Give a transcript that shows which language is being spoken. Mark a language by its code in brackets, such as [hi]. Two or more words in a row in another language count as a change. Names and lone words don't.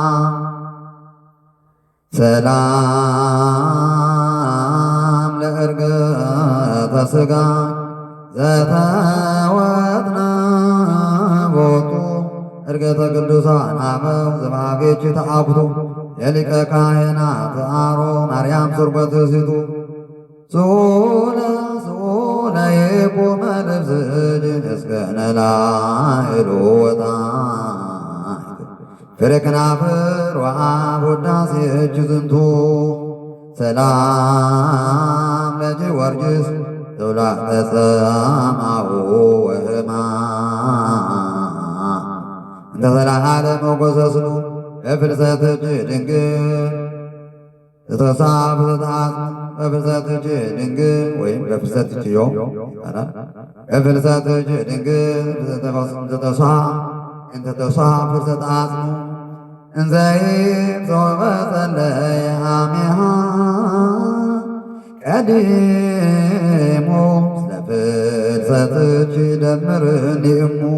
[gez] ሰላም ለዕርገተ ሥጋ ዘተወጥነ ቦቱ ዕርገተ ቅዱሳን አበው ዘበኀቤኪ ተአኩቱ የሊቀ ካህናት አሮን ማርያም ስርጎተ ሲቱ ሶለ የቆመ ልብስኪ እስከ ነላዕሉ ወጣይቱ ፍሬ ከናፍር ወአብ ውዳሴኪ ዝንቱ ሰላም ለጊዮርጊስ ተውላጠ ጸማሁ ወሕማም እንተ ዘለዓለ መጐሰስኑ ለፍልሰትኪ ድንግል ዘተወሳብ ዘተአጽ በፍልሰት እጅ ድንግል ወይም በፍልሰት እጅዮ ይባላል። በፍልሰት እጅ ድንግል ዘተሷ እንተተሷ ፍልሰት አጽኑ እንዘይብ ሶበጸለየ አሜሃ ቀዲሙ ስለ ፍልሰት እጅ ደምርኒእሙ